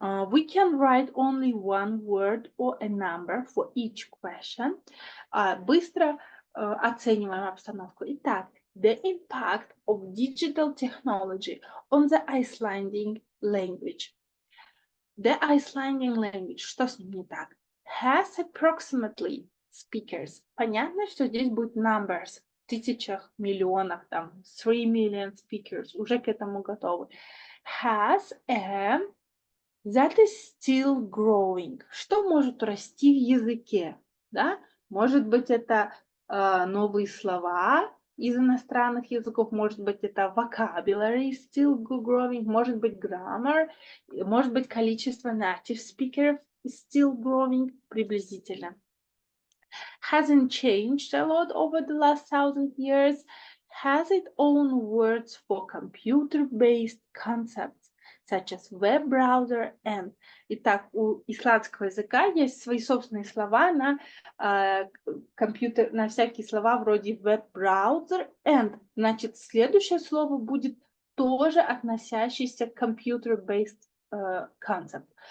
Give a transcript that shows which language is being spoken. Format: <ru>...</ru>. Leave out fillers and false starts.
<en>We can write only one word or a number for each question.</en> <ru>Быстро оцениваем обстановку. Итак,</ru> <en>the impact of digital technology on the Icelandic language. The Icelandic language,</en> <ru>что с ним не так?</ru> <en>Has approximately speakers.</en> <ru>Понятно, что здесь будет numbers, в тысячах, миллионах, там,</ru> <en>3 million speakers,</en> <ru>уже к этому готовы.</ru> <en>Has a, that is still growing.</en> <ru>Что может расти в языке? Да? Может быть, это новые слова из иностранных языков, может быть, это</ru> <en>vocabulary still growing,</en> <ru>может быть, grammar, может быть, количество</ru> <en>native speakers still growing</en> <ru>приблизительно.</ru> <en>Hasn't changed a lot over the last 1,000 years, has its own words for computer-based concepts, such as web browser and.</en> <ru>Итак, у исландского языка есть свои собственные слова на компьютер, на всякие слова вроде</ru> <en>web browser and.</en> <ru>Значит, следующее слово будет тоже относящееся к</ru> <en>computer-based concept.</en>